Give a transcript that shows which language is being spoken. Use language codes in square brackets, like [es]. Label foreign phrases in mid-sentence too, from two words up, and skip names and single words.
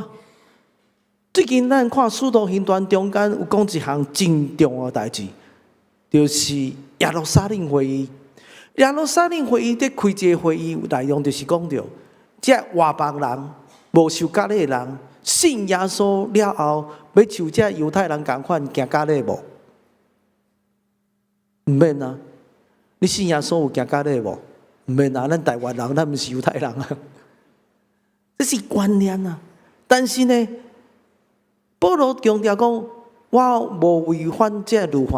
[nan] 最近咱看《使徒行传》中间有讲一项真重要的代志，就是耶路撒冷会议。耶路撒冷会议在开这个会议内容，就是讲到，这外邦人、无受割礼的人，信耶稣了后，要像这犹太人同款行割礼无？毋免啊！你信耶稣有行割礼无？毋免啊！咱台湾人，咱毋是犹太人啊。这是观念啊。但是呢，保罗强调讲，我无违反这律法。